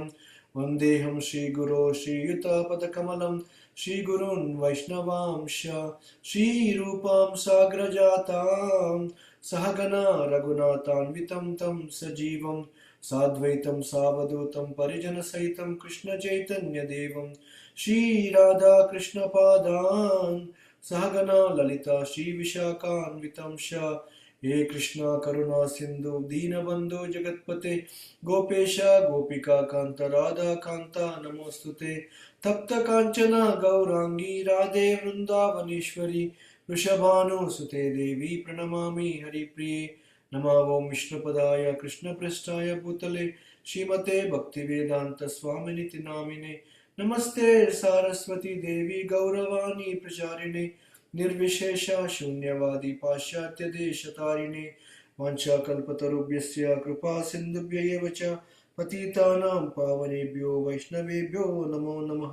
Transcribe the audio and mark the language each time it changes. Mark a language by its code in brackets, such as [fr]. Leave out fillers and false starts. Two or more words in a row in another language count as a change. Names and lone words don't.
[sa] వందేహం శ్రీగురో శ్రీయుతపదకమలం శ్రీగురున్ వైష్ణవాంశ శ్రీరూపాం సాగ్రజాతాం సహగణ రఘునాథాన్వితం తం సజీవం సాద్వైతం సావధూతం పరిజన సహితం కృష్ణ చైతన్య దేవం శ్రీ రాధా కృష్ణ పాదాన్ సహగణ లలిత శ్రీ విశాఖాన్వితం हे कृष्णा करुणा सिंधु दीनबंधु जगत्पते गोपेश गोपिका कांत राधा कांता नमोस्तुते तप्त कांचना गौरांगी राधे वृंदावनेश्वरी वृषभानुसुते देवी प्रणमामि हरिप्रिये नमो ओं विष्णुपदाय कृष्णपृष्ठाय भूतले श्रीमते भक्तिवेदांत स्वामिनिति नामिने नमस्ते सारस्वती देवी गौरवाणी प्रचारिणे निर्विशेष शून्यवादी पाश्चात्य देशतारिणे वाञ्छाकल्पतरुभ्यस्य कृपा सिन्धुभ्य एव च पतितानां पावनेभ्यो वैष्णवेभ्यो नमो नमः।